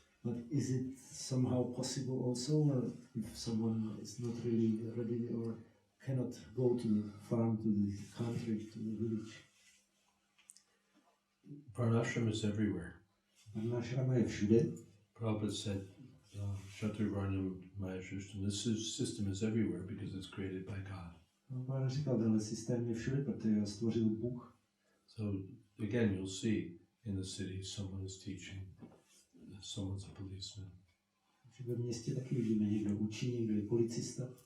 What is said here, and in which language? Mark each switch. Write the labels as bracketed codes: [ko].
[en] But is it somehow possible also, or if someone is not really ready or cannot go to the farm, to the country, to the village? Varnashram is everywhere. [cs] Varnashrama je všude. [en] Prabhupada said, Chaturvarnam Mayashishtam. This system is everywhere because it's created by God. [cs] Prabhupada říkal, tenhle systém je všude, protože ho stvořil Bůh. [en] So again, you'll see in the city someone is teaching, someone's a policeman. [cs] Ve městě taky vidíme, někdo učí, někdo je policista.